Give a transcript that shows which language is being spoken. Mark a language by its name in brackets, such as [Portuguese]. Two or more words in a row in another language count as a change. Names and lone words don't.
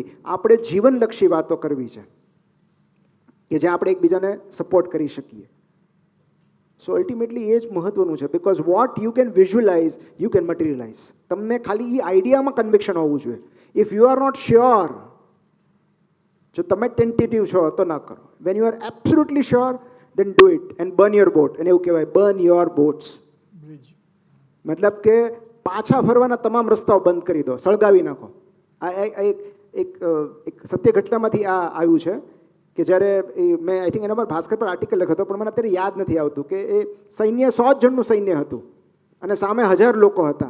[Gujarati] આપણે જીવનલક્ષી વાતો કરવી છે કે જ્યાં આપણે એકબીજાને સપોર્ટ કરી શકીએ. [English] so ultimately [Gujarati] એ જ મહત્વનું છે. [English] because what you can visualize you can materialize. [Gujarati] તમને ખાલી એ આઈડિયામાં કન્વિક્શન હોવું જોઈએ. [English] if you are not sure, [Gujarati] જો તમે ટેન્ટેટિવ છો તો ના કરો. [English] when you are absolutely sure, then do it and burn your boat. [Gujarati] અને એવું કહેવાય, [English] burn your boats. [Gujarati] મતલબ કે પાછા ફરવાના તમામ રસ્તાઓ બંધ કરી દો, સળગાવી નાખો. આ એક સત્ય ઘટનામાંથી આ આવ્યું છે કે જ્યારે મેં [English] I think [Gujarati] એના પર ભાસ્કર પર આર્ટિકલ લખ્યો હતો, પણ મને અત્યારે યાદ નથી આવતું, કે એ સૈન્ય 100 જણનું સૈન્ય હતું અને સામે 1000 લોકો હતા.